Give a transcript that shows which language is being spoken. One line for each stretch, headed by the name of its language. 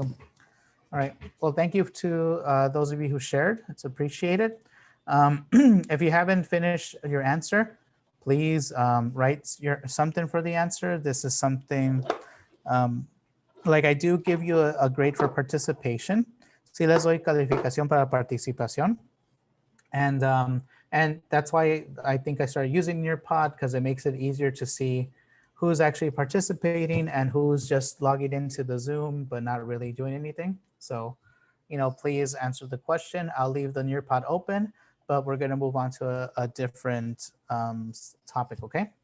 English: All right. Well, thank you to those of you who shared. It's appreciated. If you haven't finished your answer, please write something for the answer. This is something like I do give you a grade for participation.
Spanish: Sí les doy calificación para participación.
English: And that's why I think I started using Nearpod, because it makes it easier to see who's actually participating and who's just logging into the Zoom but not really doing anything. So, please answer the question. I'll leave the Nearpod open, but we're going to move on to a different topic, okay?